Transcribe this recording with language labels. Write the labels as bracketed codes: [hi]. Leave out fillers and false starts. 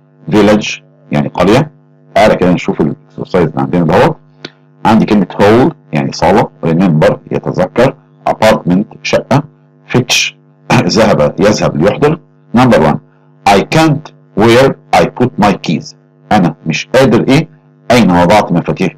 [ar] village يعني قرية. تعالى كده نشوف الاكسرسايز اللي عندنا دوت. عندي كلمة hall يعني صالة. remember يتذكر. apartment شقة. fetch يذهب ليحضر. [en] number 1 I can't where I put my keys. [ar] أنا مش قادر أين وضعت مفاتيح.